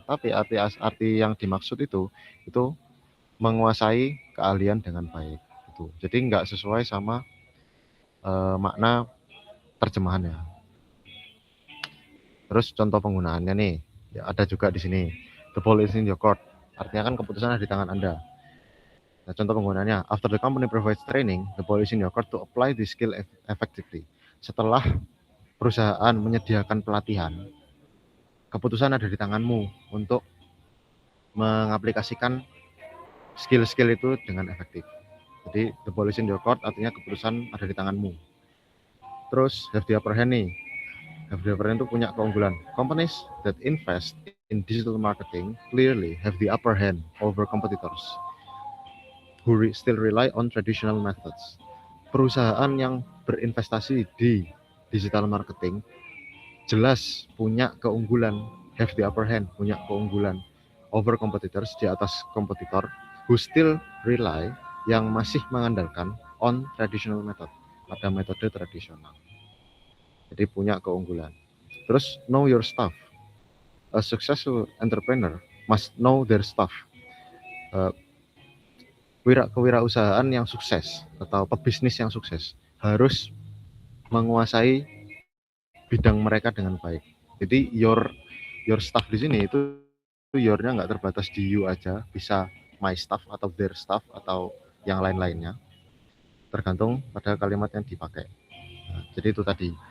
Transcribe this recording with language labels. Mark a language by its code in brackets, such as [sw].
[id] Tapi arti yang dimaksud itu menguasai keahlian dengan baik. Gitu. Jadi nggak sesuai sama makna terjemahannya. Terus contoh penggunaannya nih, ya ada juga di sini. [en] The ball is in your court. [id] Artinya kan keputusan ada di tangan Anda. Nah, contoh penggunaannya, [en] after the company provides training, the ball is in your court to apply the skill effectively. [id] Setelah perusahaan menyediakan pelatihan, keputusan ada di tanganmu untuk mengaplikasikan skill-skill itu dengan efektif. Jadi [en] the ball is in your court [id] artinya keputusan ada di tanganmu. Terus [en] have the upper hand [id] nih. [en] Have the upper hand [id] itu punya keunggulan. [en] Companies that invest in digital marketing clearly have the upper hand over competitors who still rely on traditional methods. [id] Perusahaan yang berinvestasi di digital marketing jelas punya keunggulan, [en] have the upper hand, [id] punya keunggulan [en] over competitors, [id] di atas kompetitor, [en] who still rely, [id] yang masih mengandalkan [en] on traditional method, [id] pada metode tradisional. Jadi punya keunggulan. Terus [en] know your stuff. A successful entrepreneur must know their stuff. [id] kewirausahaan yang sukses atau pebisnis yang sukses harus menguasai bidang mereka dengan baik. Jadi [en] your staff [id] di sini itu your-nya nggak terbatas di you aja, bisa [en] my staff [id] atau [en] their staff [id] atau yang lain-lainnya, tergantung pada kalimat yang dipakai. Nah, jadi itu tadi.